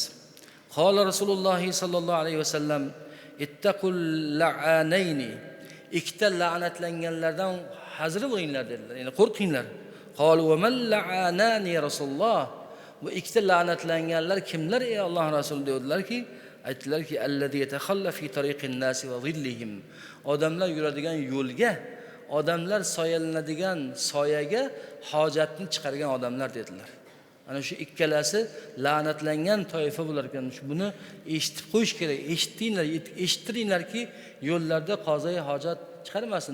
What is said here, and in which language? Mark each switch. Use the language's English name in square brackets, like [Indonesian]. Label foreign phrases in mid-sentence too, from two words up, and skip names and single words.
[Arabic] قال رسول الله صلى الله عليه وسلم اتقوا اللعانين. [Uzbek] Ikkita la'natlanganlardan hazir bo'linglar dedilar. Ya'ni qo'rqinglar. [Arabic] قالوا ومن اللعانان رسول الله. [Uzbek] Bu ikkita la'natlanganlar kimlar ey Alloh Rasuli dedilarki, aytdilarki [Arabic] الذي يتخلى في طريق الناس وظلهم. [Uzbek] Odamlar yuradigan yo'lga, odamlar soyalanadigan soyaga hojatni chiqargan odamlar dedilar. Ana shu ikkalasi la'natlangan toifa bo'lar ekan. Buni eshitib qo'yish kerak. Eshittiringlarki, yo'llarda qozoi hojat chiqarmasin.